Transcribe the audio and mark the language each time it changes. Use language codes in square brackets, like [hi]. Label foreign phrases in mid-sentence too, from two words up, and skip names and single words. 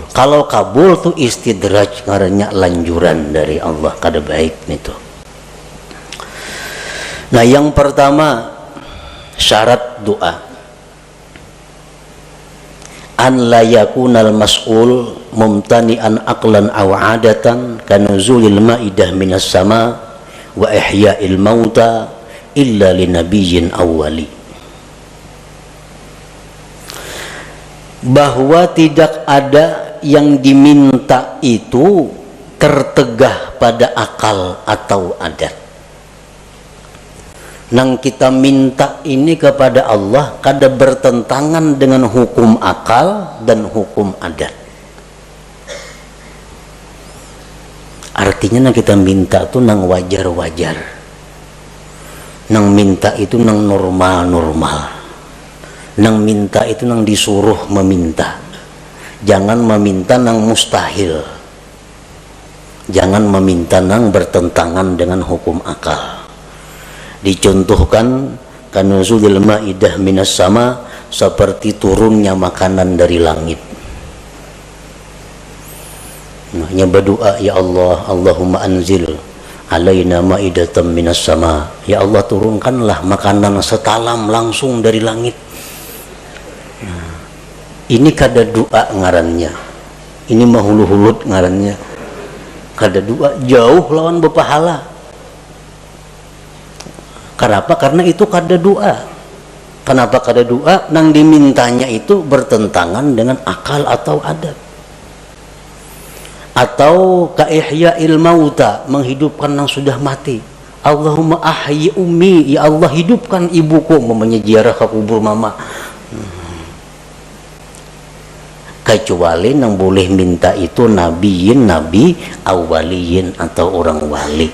[bjn] Kalau kabul tuh istidraj, ngarannya lanjuran dari Allah, kada baik itu. Nah, yang pertama syarat doa, [ar] أن لا يكون المسؤول ممتنعا عقلا أو عادة كنزول المائدة من السماء وإحياء الموتى إلا لنبي أو ولي. [bjn] Bahwa tidak ada yang diminta itu tertegah pada akal atau adat. Nang kita minta ini kepada Allah kada bertentangan dengan hukum akal dan hukum adat. Artinya nang kita minta itu nang wajar-wajar, nang minta itu nang normal-normal, nang minta itu nang disuruh meminta. Jangan meminta nang mustahil, jangan meminta nang bertentangan dengan hukum akal. Dicontohkan [ar] كنزول المائدة من السماء, [bjn] seperti turunnya makanan dari langit. Nah, berdoa, ya Allah, [ar] اللهم أنزل علينا مائدة من السماء, [bjn] ya Allah turunkanlah makanan setalam langsung dari langit. Ini kada doa ngarannya, ini mahulu-hulut ngarannya, kada doa, jauh lawan berpahala. Kenapa? Karena itu kada doa. Kenapa kada doa? Nang dimintanya itu bertentangan dengan akal atau adat. Atau ka [ar] إحياء الموتى, [bjn] menghidupkan yang sudah mati. [ar] اللهم أحي أمي, [bjn] ya Allah hidupkan ibuku, mamanya ziarah ke kubur mama. Kecuali yang boleh minta itu nabiyin, nabi, awaliyin, atau orang wali.